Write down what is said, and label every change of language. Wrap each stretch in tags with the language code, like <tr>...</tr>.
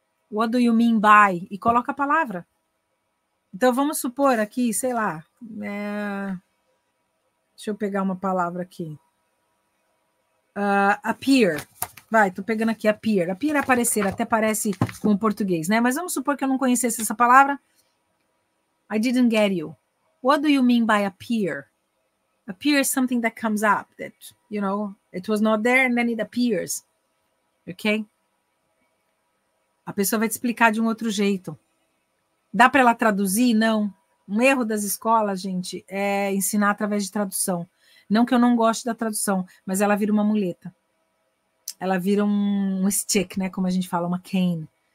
<en>What do you mean by?</en> <pt>E coloca a palavra. Então, vamos supor aqui, sei lá, deixa eu pegar uma palavra aqui. Appear. Vai, tô pegando aqui appear. Appear é aparecer, até parece com o português, né? Mas vamos supor que eu não conhecesse essa palavra.</pt> <en>I didn't get you. What do you mean by appear? Appear is something that comes up, that, you know, it was not there and then it appears. Ok?</en> <pt>A pessoa vai te explicar de um outro jeito. Dá para ela traduzir? Não. Um erro das escolas, gente, é ensinar através de tradução. Não que eu não goste da tradução, mas ela vira uma muleta. Ela vira um stick, né? Como a gente fala, uma cane.</pt>